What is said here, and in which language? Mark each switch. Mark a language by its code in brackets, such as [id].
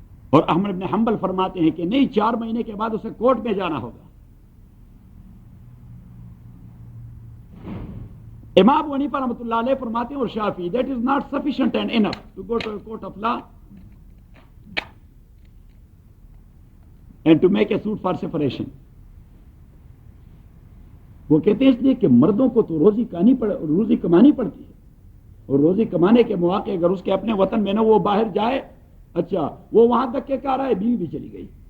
[ur] اور احمد بن حنبل فرماتے ہیں کہ نہیں، 4 مہینے کے بعد اسے کورٹ میں جانا ہوگا. امام ابو حنیفہ رحمۃ اللہ علیہ فرماتے ہیں اور شافعی [en] That is not sufficient and enough to go to a court of law. and to make a suit for separation. [ur] وہ کہتے ہیں اس لیے کہ مردوں کو تو روزی کمانی پڑتی ہے، اور روزی کمانے کے مواقع اگر اس کے اپنے وطن میں نہ وہ باہر جائے، اچھا وہ وہاں دھکے کھا رہا ہے، بیوی بھی چلی گئی،